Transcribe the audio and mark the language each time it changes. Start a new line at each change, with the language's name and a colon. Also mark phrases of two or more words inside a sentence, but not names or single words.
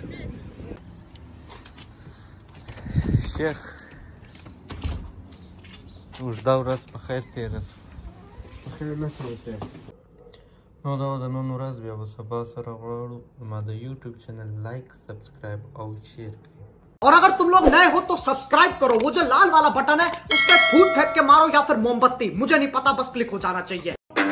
Pashto: شیخ اوږده ورځ په خیر تېره شوه خیر نه سوته نو دا د نن ورځ بیا به سبا سره غواړو ما د یوټیوب چینل لایک سبسکرایب او شیر کړئ
Hindi: और अगर तुम लोग नए हो तो सब्सक्राइब करो वो जो लाल वाला बटन है उस पर फूट फेंक के मारो या फिर मोमबत्ती मुझे नहीं पता बस क्लिक हो जाना चाहिए